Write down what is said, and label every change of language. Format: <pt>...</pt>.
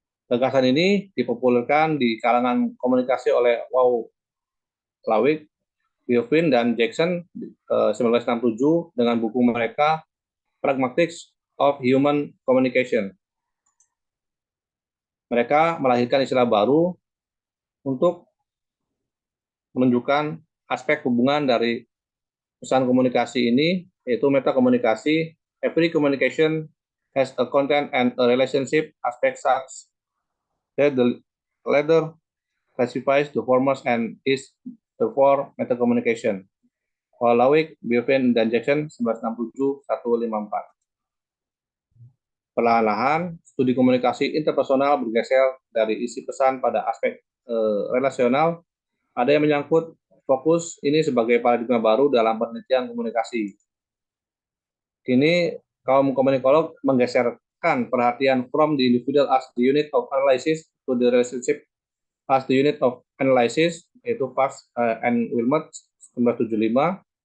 <id>Gagasan ini dipopulerkan di kalangan komunikasi oleh Lawik, Biofin, dan Jackson 1967 dengan buku mereka Pragmatics of Human Communication. Mereka melahirkan istilah baru untuk menunjukkan aspek hubungan dari pesan komunikasi ini, yaitu metakomunikasi.</id> <en>Every communication has a content and a relationship aspect such that the latter classifies the former and is therefore metacommunication.</en> <id>Lawik, Biofin, dan Jackson 1967-154. Perlahan-lahan, studi komunikasi interpersonal bergeser dari isi pesan pada aspek relasional. Ada yang menyangkut fokus ini sebagai paradigma baru dalam penelitian komunikasi. Kini, kaum komunikolog menggeserkan perhatian</id> <en>from the individual as the unit of analysis to the relationship as the unit of analysis, yaitu Parks and Wilmot 1975.</en>